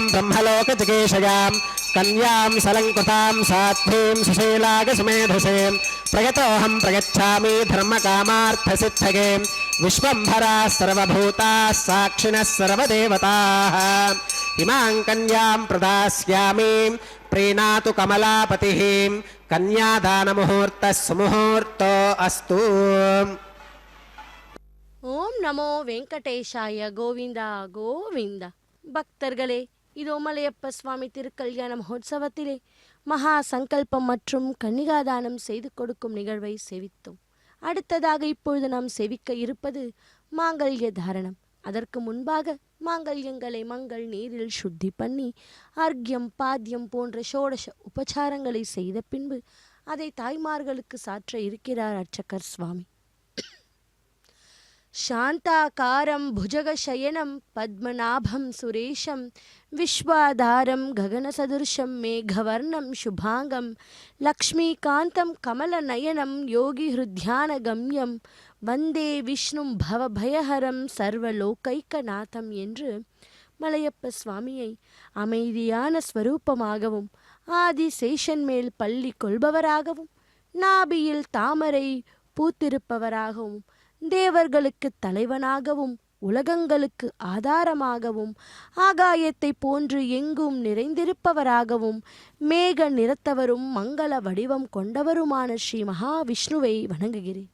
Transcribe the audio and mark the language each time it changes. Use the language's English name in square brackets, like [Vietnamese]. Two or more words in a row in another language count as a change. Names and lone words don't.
[Sanskrit] ब्रह्मलोकजिगीषयां कन्यां सलङ्कृतां साध्वीं सुशीलागसुमेधसें प्रयतोऽहं प्रयच्छामि धर्मकामार्थसिद्धये विश्वम्भराः सर्वभूताः साक्षिणः सर्वदेवताः इमां कन्यां प्रदास्यामि प्रीणातु कमलापतिः कन्यादानमुहूर्तः सुमुहूर्तो अस्तु ॐ नमो वेङ्कटेशाय गोविन्द गोविन्द. [Tamil] பக்தர்களே, இதோ மலையப்ப சுவாமி திருக்கல்யாண மகோத்சவத்திலே மகா சங்கல்பம் மற்றும் கன்னிகாதானம் செய்து கொடுக்கும் நிகழ்வை சேவித்தோம். அடுத்ததாக இப்பொழுது நாம் சேவிக்க இருப்பது மாங்கல்ய தாரணம். அதற்கு முன்பாக மாங்கல்யங்களை மங்கள் நீரில் சுத்தி பண்ணி அர்க்யம் பாத்தியம் போன்ற ஷோடச உபச்சாரங்களை செய்த பின்பு அதை தாய்மார்களுக்கு சாற்ற இருக்கிறார் அர்ச்சகர் சுவாமி. [Sanskrit] शान्ताकारं भुजगशयनं पद्मनाभं सुरेशं विश्वाधारं गगनसदृशं मेघवर्णं शुभांगं लक्ष्मीकान्तं कमलनयनं योगिहृद्यानगम्यं वन्दे विष्णुं भवभयहरं सर्वलोकैकनाथம் [Tamil] என்று மலையப்ப சுவாமியை அமைதியான ஸ்வரூபமாகவும் ஆதிசேஷன் மேல் பள்ளி கொள்பவராகவும் நாபியில் தாமரை பூத்திருப்பவராகவும் தேவர்களுக்கு தலைவனாகவும் உலகங்களுக்கு ஆதாரமாகவும் ஆகாயத்தை போன்று எங்கும் நிறைந்திருப்பவராகவும் மேக நிறத்தவரும் மங்கள வடிவம் கொண்டவருமான ஸ்ரீ மகாவிஷ்ணுவை வணங்குகிறேன்.